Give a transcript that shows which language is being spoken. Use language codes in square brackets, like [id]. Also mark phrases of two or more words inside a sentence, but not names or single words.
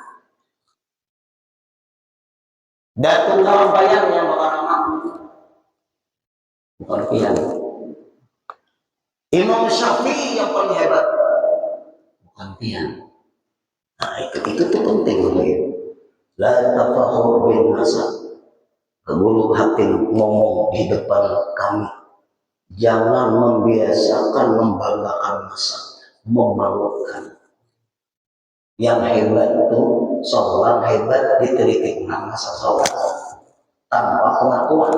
[bjn] Datu kalau bayar yang bakal ramah, bukan pian. Imam Syafi'i yang paling hebat, bukan pian. Nah itu tuh penting Bapak Ibu. [ar] لا تفاخر بالنسب. [bjn] Guru hakim ngomong di depan kami, jangan membiasakan membanggakan nasab, memalukan. Yang hebat itu seorang hebat diteliti nama seseorang tanpa pengakuan.